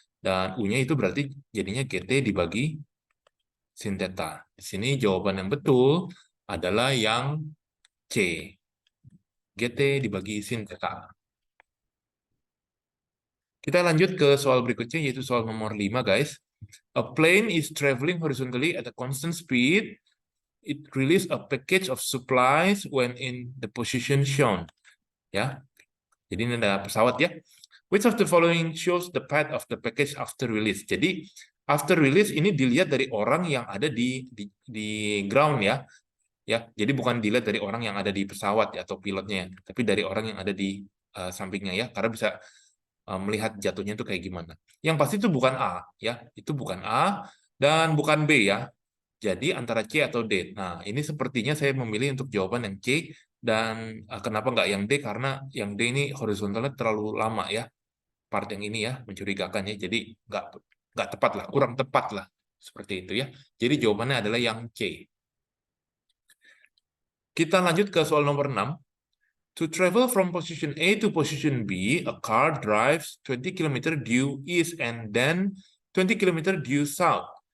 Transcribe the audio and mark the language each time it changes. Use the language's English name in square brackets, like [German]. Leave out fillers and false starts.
[Indonesian] Dan U-nya itu berarti jadinya GT dibagi sin theta. Di sini jawaban yang betul adalah yang C. GT dibagi sin theta. Kita lanjut ke soal berikutnya, yaitu soal nomor 5, guys. [English] A plane is traveling horizontally at a constant speed. It release a package of supplies when in the position shown. [Indonesian] Ya, jadi ini ada pesawat ya. [English] Which of the following shows the path of the package after release? [Indonesian] Jadi after release ini dilihat dari orang yang ada di ground ya. Ya, jadi bukan dilihat dari orang yang ada di pesawat ya, atau pilotnya, tapi dari orang yang ada di sampingnya ya. Karena bisa melihat jatuhnya itu kayak gimana. Yang pasti itu bukan A ya, itu bukan A dan bukan B ya. Jadi antara C atau D. Nah, ini sepertinya saya memilih untuk jawaban yang C, dan kenapa nggak yang D? Karena yang D ini horizontalnya terlalu lama ya. Part yang ini ya, mencurigakan ya. Jadi nggak tepat lah, kurang tepat lah. Seperti itu ya. Jadi jawabannya adalah yang C. Kita lanjut ke soal nomor 6. [English] To travel from position A to position B, a car drives 20 km due east and then 20 km due south.